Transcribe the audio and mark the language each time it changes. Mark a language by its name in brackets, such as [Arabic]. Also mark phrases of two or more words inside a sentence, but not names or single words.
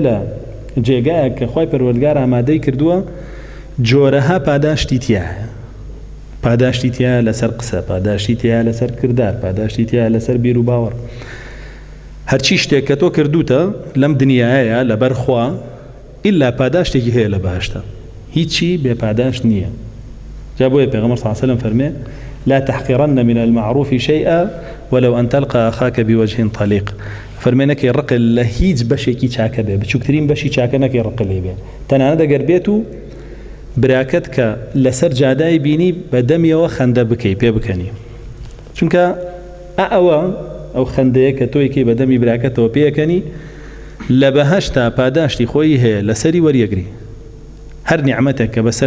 [Central Kurdish] لە جێگایەک کە خوای پەروەردگار ئامادەی کردووە جۆرەها پاداشتی تایە پاداشتی تایە لەسەر قسە پاداشتی تایە لەسەر کردار پاداشتی تایە لەسەر بیر و باوەڕ هەرچی شتێک کە تۆ کردوتە لەم دنیایە لەبەر خوا ئیلا پاداشتێکی هەیە لە بەهەشتە هیچی بێ پاداشت نییە جا بۆیە پێغەمبەر [Arabic] صلی الله علیه و سلم [Central Kurdish] فەرمێ [Arabic] لا تحقرن من المعروف شيئا ولو أن تلقى أخاك بوجه طليق [Central Kurdish] فەرمێ نەکەی ڕقل لە هیچ بەشێکی چاکە بێ بچووکترین بەشی چاکە نەکەی ڕقل لێ بێ تەنانەت ئەگەر بێت و براکەت کە لەسەر جادای بینی بەدەمیەوە خەندە بکەی پێ بکەنی چونکە ئەو خەندەیە کە تۆی کەی بەدەمی براکەتەوە پێەکەنی لە بەهەشتا پاداشتی خۆی هەیە لەسەری وەریەگری هەر نیعمەتێک کە بەسەر